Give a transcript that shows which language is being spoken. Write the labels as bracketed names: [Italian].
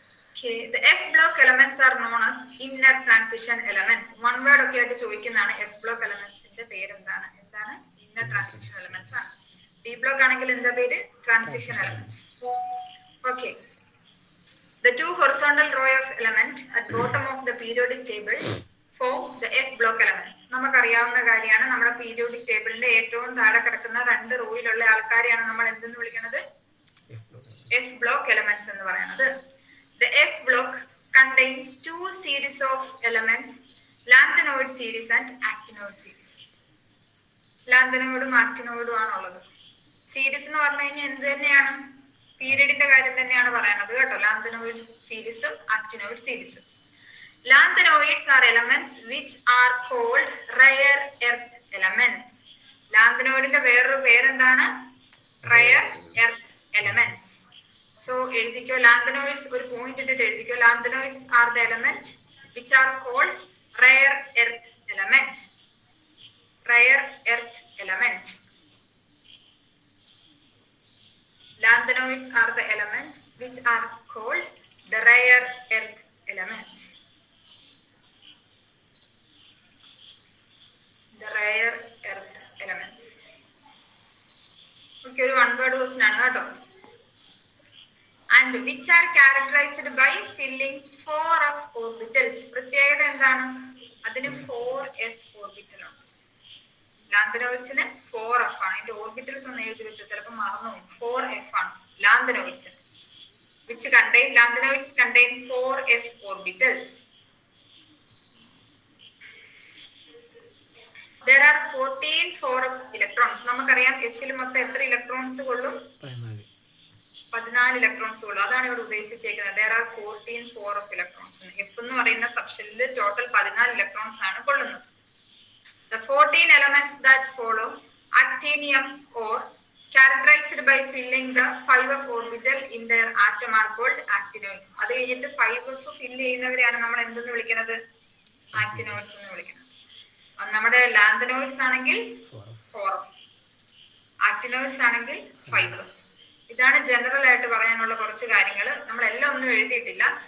[English] Okay, the F block elements are known as inner transition elements. [Malayalam] One word ഒക്കെ ആയിട്ട് ചോദിക്കുന്നതാണ് F block elementsന്റെ പേര് എന്താണ്? Inner transition elements ആണ്. D block ആണെങ്കിൽ എന്താ പേര്? Transition elements. Okay. [English] The two horizontal row of element at bottom of the periodic table form the F block elements. [Malayalam] നമുക്കറിയാവുന്ന കാര്യമാണ്, നമ്മുടെ പീരിയോഡിക് ടേബിളിന്റെ ഏറ്റവും താഴെ കിടക്കുന്ന 2 റോയിലുള്ള ആൾക്കാരെയാണ് നമ്മൾ എന്തെന്ന് വിളിക്കുന്നത്? [English] F block elements [Malayalam] എന്ന് പറയുന്നത്. [English] The F block contain 2 series of elements, lanthanoid series and actinoid series. [Malayalam] ലാന്തനോയിഡും ആക്ടിനോയിഡും ആണുള്ളത്. സീരീസ് എന്ന് പറഞ്ഞു കഴിഞ്ഞാൽ എന്ത് തന്നെയാണ്? പീരിയഡിന്റെ കാര്യം തന്നെയാണ് പറയുന്നത് കേട്ടോ. ലാന്തനോയിഡ് സീരീസും ആക്ടിനോയിഡ് സീരീസും. [English] Lanthanoids are elements which are called rare earth elements. [Malayalam] ലാന്തനോയിഡിന്റെ വേറൊരു പേരെന്താണ്? rare earth elements. So എഴുതിക്കോ, ലാന്തനോയിഡ്സ് ഒരു പോയിന്റ് ഇട്ടിട്ട് എഴുതിക്കോ. [English] Lanthanoids are the element which are called rare earth element. Rare earth elements. Lanthanoids are the element which are called the rare earth elements. The rare earth elements. [Malayalam] Okay, ഒരു 1 word question ആണ് കേട്ടോ. [English] And which are characterized by filling 4f orbitals. [Malayalam] പ്രത്യേകത എന്താണ്? അതിന് 4f orbital ആണ്. ലാന്തനോയിഡ്സിന് 4f ആണ്. അതിന്റെ orbitals ഒന്ന് എഴുതി വെച്ചോ, ചിലപ്പോൾ മറന്നു പോകും. 4f ആണ് ലാന്തനോയിഡ്സിന്. [English] Lanthanoids contain 4f orbitals. There are 14 4f electrons. [Malayalam] നമുക്കറിയാം എഫിൽ മൊത്തം എത്ര ഇലക്ട്രോൺസ് കൊള്ളും? 14 ഇലക്ട്രോൺസ് കൊള്ളും. അതാണ് ഇവിടെ ഉദ്ദേശിച്ചേക്കുന്നത്. [English] There are 14 4f electrons. [Malayalam] F എന്ന് പറയുന്ന സബ്ഷെല്ലിൽ ടോട്ടൽ 14 ഇലക്ട്രോൺസ് ആണ് കൊള്ളുന്നത്. [English] The 14 elements that follow actinium ore characterized by filling the 5f orbital in their atom are called actinoids. [Malayalam] അത് കഴിഞ്ഞിട്ട് 5f ഫിൽ ചെയ്യുന്നവരെയാണ് നമ്മൾ എന്തെന്ന് വിളിക്കുന്നത്? ആക്ടിനോയിഡ്സ് എന്ന് വിളിക്കുന്നത്. നമ്മുടെ ലാന്തനോയിഡ്സ് ആണെങ്കിൽ 4f, ആക്ടിനോയിഡ്സ് ആണെങ്കിൽ 5f. ഇതാണ് ജനറൽ ആയിട്ട് പറയാനുള്ള കുറച്ച് കാര്യങ്ങൾ. നമ്മളെല്ലാം ഒന്നും എഴുതിയിട്ടില്ല.